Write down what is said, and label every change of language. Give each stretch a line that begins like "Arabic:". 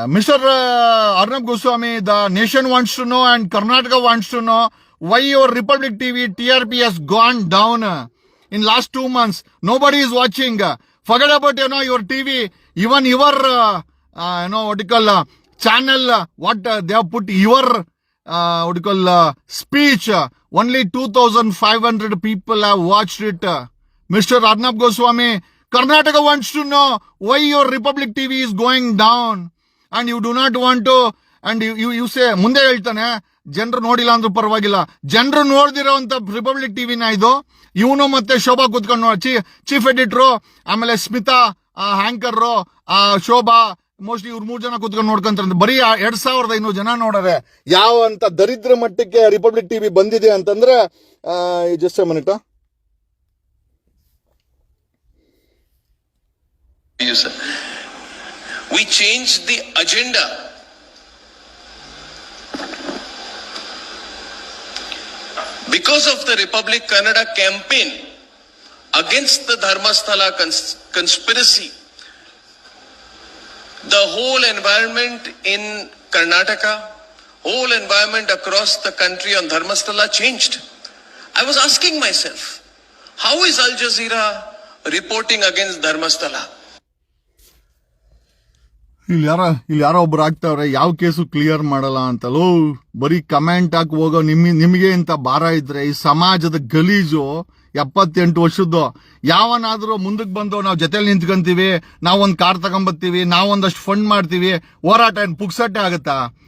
English: Mister Arnab Goswami, the nation wants to know and Karnataka wants to know why your Republic TV TRP has gone down in last 2 months. Nobody is watching. Forget about your TV, even your what you call channel, what they have put your what you call speech. Only 2,500 people have watched it. Mr. Arnab Goswami, Karnataka wants to know why your Republic TV is going down, and you do not want to. And you say,
Kannada: ಮುಂದೆ ಹೇಳ್ತಾನೆ, ಜನರು ನೋಡಿಲ್ಲ ಅಂದ್ರೂ ಪರವಾಗಿಲ್ಲ. ಜನರು ನೋಡ್ದಿರೋಂತ republic ಟಿವಿನ ಇದು. ಇವನು ಮತ್ತೆ ಶೋಭಾ ಕೂತ್ಕೊಂಡು ಚೀಫ್ ಎಡಿಟರು, ಆಮೇಲೆ ಸ್ಮಿತಾ ಹ್ಯಾಂಕರ್, ಶೋಭಾ, ಮೋಸ್ಟ್ಲಿ ಇವ್ರು 3 ಜನ ಕೂತ್ಕೊಂಡು ನೋಡ್ಕೊಂತಾರೆ. ಬರೀ 2500 ಜನ ನೋಡರೆ. ಯಾವ ಅಂತ ದರಿದ್ರ ಮಟ್ಟಕ್ಕೆ ರಿಪಬ್ಲಿಕ್ ಟಿವಿ ಬಂದಿದೆ ಅಂತಂದ್ರೆ,
English: Just a minute. We changed the agenda. Because of the Republic Kannada campaign against the Dharmasthala conspiracy, the whole environment in Karnataka, whole environment across the country on Dharmasthala changed. I was asking myself, how is Al Jazeera reporting against Dharmasthala?
Kannada: ಇಲ್ಲಿ ಯಾರೋ ಒಬ್ರು ಆಗ್ತಾವ್ರೆ, ಯಾವ case clear ಮಾಡಲ್ಲ ಅಂತಲೋ. ಬರೀ comment ಹಾಕಿ ಹೋಗೋ ನಿಮಗೆ ಇಂತ ಭಾರ ಇದ್ರೆ, ಈ ಸಮಾಜದ ಗಲೀಜು 78 ವರ್ಷದ್ದು. ಯಾವನಾದ್ರೂ ಮುಂದಕ್ಕೆ ಬಂದು ನಾವು ಜೊತೆಲಿ ನಿಂತ್ಕೊಂತೀವಿ, ನಾವೊಂದು ಕಾರ್ ತಗೊಂಬರ್ತೀವಿ, ನಾವೊಂದಷ್ಟು ಫಂಡ್ ಮಾಡ್ತೀವಿ, ಹೋರಾಟ ಏನ್ ಪುಕ್ಸಟ್ಟೆ ಆಗುತ್ತಾ?